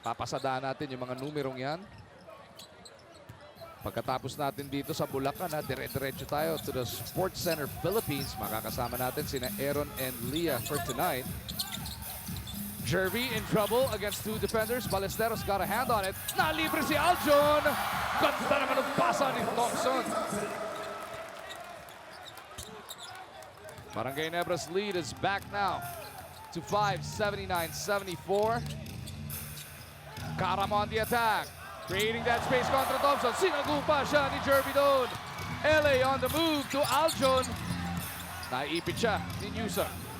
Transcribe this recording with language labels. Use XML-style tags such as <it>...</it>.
<tl>Papasadaan natin yung mga numerong yan. Pagkatapos natin dito sa Bulacan, dire-diretso tayo to the Sports Center Philippines. Makakasama natin sina Aaron and Leah for tonight.</tl> <en>Jervy in trouble against 2 defenders. Ballesteros got a hand on it.</en> <tl>Nalibre si Aljon. Ganda naman ang pasa ni Thompson.</tl> <en>Barangay Ginebra's lead is back now to 5, 79-74. Karam on the attack. Creating that space kontra Thompson.</en> <tl>Sinagupa siya ni Jervy doon.</tl> <en>LA on the move to Aljon.</en> <tl>Naipit siya ni Newsom.</tl>